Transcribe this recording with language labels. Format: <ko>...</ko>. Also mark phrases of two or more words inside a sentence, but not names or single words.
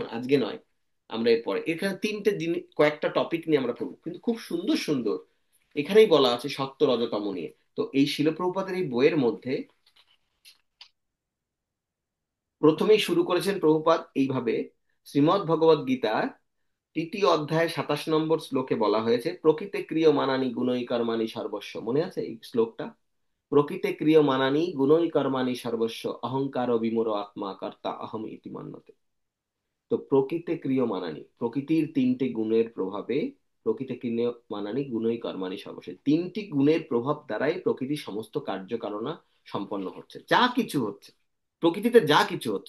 <bn>আজকে নয়, আমরা এরপরে এখানে তিনটে জিনিস, কয়েকটা টপিক নিয়ে আমরা পড়বো, কিন্তু খুব সুন্দর সুন্দর। এখানেই বলা আছে সত্য রজতম নিয়ে। তো এই শিল প্রভুপাদের এই বইয়ের মধ্যে প্রথমেই শুরু করেছেন প্রভুপাদ এইভাবে, শ্রীমদ্ ভগবদ গীতার 3য় অধ্যায় 27 নম্বর শ্লোকে বলা হয়েছে,</bn> <sa>প্রকৃতে ক্রিয়মানানি গুণৈ কর্মাণি সর্বস্ব।</sa> <bn>মনে আছে এই শ্লোকটা?</bn> <sa>প্রকৃতে ক্রিয়মানানি গুণৈ কর্মাণি সর্বস্ব, অহংকার বিমূঢ় আত্মা কর্তা অহম ইতি মন্যতে।</sa> <bn>তো</bn> <sa>প্রকৃতে ক্রিয়মানানি,</sa> <bn>প্রকৃতির তিনটে গুণের প্রভাবে,</bn> <sa>প্রকৃতি ক্রিয়মানানি গুণই কর্মাণি সর্বস্ব,</sa> <bn>তিনটি গুণের প্রভাব দ্বারাই প্রকৃতির সমস্ত কার্যকারণা সম্পন্ন হচ্ছে, যা কিছু হচ্ছে প্রকৃতিতে, যা কিছু হচ্ছে।</bn>